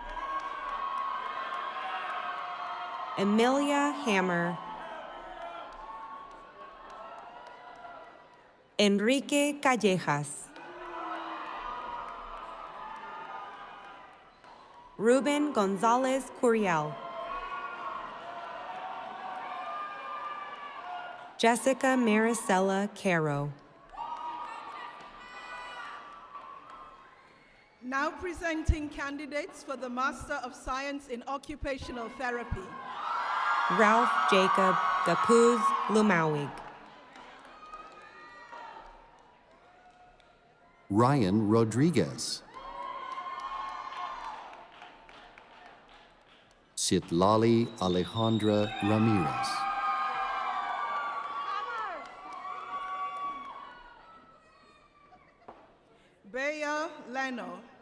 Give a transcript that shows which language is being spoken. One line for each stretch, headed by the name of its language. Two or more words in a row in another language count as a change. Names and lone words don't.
English: Emilia Hammer, Enrique Callejas, Ruben Gonzalez Curiel, Jessica Maricela Caro, Now presenting candidates for the Master of Science in Occupational Therapy. Ralph Jacob Gapuz Lumawig, Ryan Rodriguez, Citlali Alejandra Ramirez, Bea Leno,